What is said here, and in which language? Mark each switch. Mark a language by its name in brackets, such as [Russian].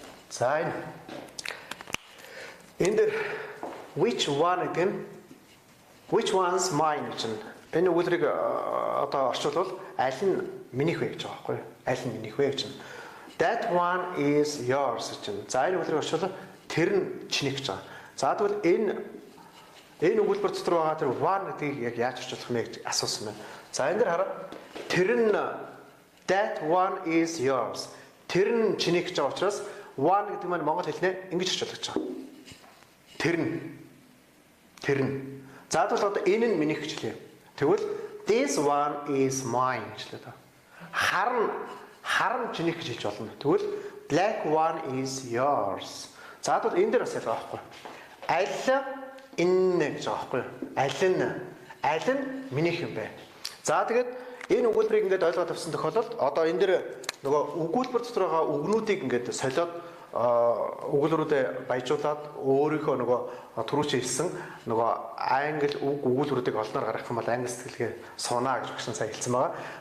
[Mongolian] За энэ [English] which one again? Which one's mine [Mongolian] гэж энэ өгүүлбэрийг одоо орчуулвал аль нь минийх вэ гэж байгаа байхгүй юу? Аль нь минийх вэ гэж. [English] That one is yours [Mongolian] гэж. За энэ өгүүлбэрийг орчуулвал тэр нь чиний гэж байгаа. За тэгвэл энэ өгүүлбэр дотор байгаа тэр one гэдгийг яг яаж орчуулах вэ гэж асуусан байна. За энэ дэр хараа. Тэр нь [English] that one is yours. [Mongolian] Тэр нь чиний гэж байгаа учраас one гэдэг маань монгол хэлнээр ингэж орчуулж байгаа. Тэр нь. За тэгвэл одоо энэ нь минийх гэж хэлье. Тэгвэл [English] this one is mine [Mongolian] гэж хэлээ. Харн чинийх гэж хэлж болно. Тэгвэл [English] black one is yours. [Mongolian] За тэгвэл энэ дээр бас ялгаа байхгүй. Аль энэ гэж байгаа байхгүй юу? Аль нь минийх юм бэ? За тэгээд энэ өгүүлбэрийг ингээд ойлгоод авсан тохиолдолд одоо энэ дээр нөгөө өгүүлбэр дотор байгаа үгнүүдийг ингээд солиод өгүүлбэрүүдэд баяжуулаад өөрийнхөө нөгөө түрүүч хэлсэн нөгөө англи үг өгүүлбэрүүдийг олноор гаргах юм бол англи сэтгэлгээ сунаа гэж багш сайн хэлсэн байгаа.